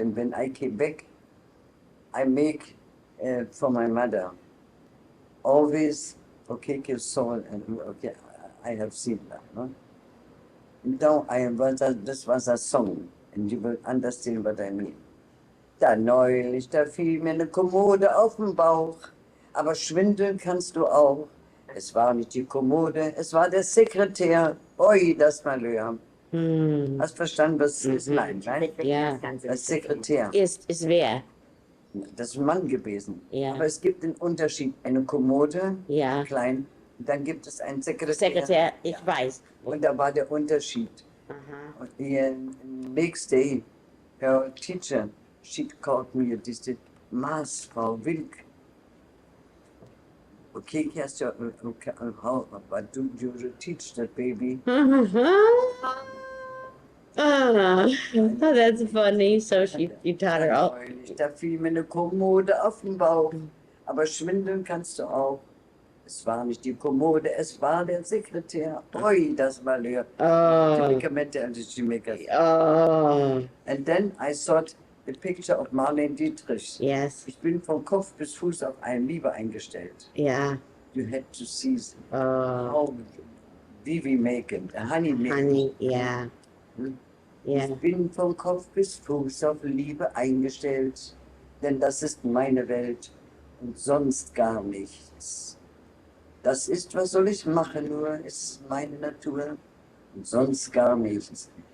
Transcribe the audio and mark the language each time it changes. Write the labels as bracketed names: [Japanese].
[English] And when I came back, I make for my mother always, okay, you saw, and okay, I have seen that. No? Now this was a song, and you will understand what I mean. [German] Da neulich, da fiel mir eine Kommode auf den Bauch, aber schwindeln kannst du auch. Es war nicht die Kommode, es war der Sekretär. Oi, das Malheur. Hast verstanden, was es ist? Nein, nein? Ja. Das Sekretär. Ist wer? Das ist ein Mann gewesen. Ja. Aber es gibt einen Unterschied. Eine Kommode, Ja. klein, und dann gibt es einen Sekretär. Sekretär, ich weiß. Und da war der Unterschied. Aha. [English] Und the next day, her teacher, she called me and said, Mas, Frau Wilk. Okay, how, but do you teach that baby? Ah, that's funny. So you taught her all. [German] Da fiel mir eine Kommode auf den Bauch, aber schwindeln kannst du auch. Es war nicht die Kommode, es war der Sekretär. Oi, das Malheur. [English] Medikamente and she make us. And then I thought the picture of Marlene Dietrich. Yes. [German] Ich bin von Kopf bis Fuß auf eine Liebe eingestellt. [English] Yeah. You had to see how we make it. Hani make Honey, it. yeah. Yeah. [German] Ich bin von Kopf bis Fuß auf Liebe eingestellt, denn das ist meine Welt und sonst gar nichts. Das ist, was soll ich machen, nur ist meine Natur und sonst gar nichts.